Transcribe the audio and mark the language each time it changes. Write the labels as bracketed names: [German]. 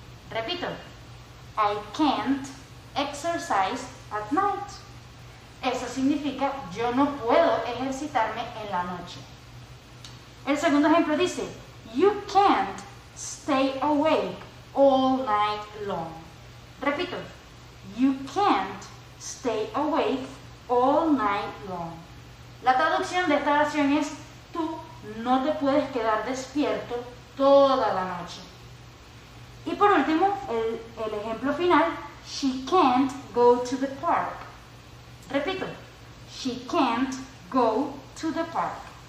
[Spanish] Repito, [English] I can't exercise at night. [Spanish] Eso significa yo no puedo ejercitarme en la noche. El segundo ejemplo dice: [English] you can't stay awake all night long. [Spanish] Repito, [English] you can't stay awake all night long. [Spanish] La traducción de esta oración es: tú no te puedes quedar despierto toda la noche. Y por último, el ejemplo final: [English] she can't go to the park. [Spanish] Repito, [English] She can't go to the park.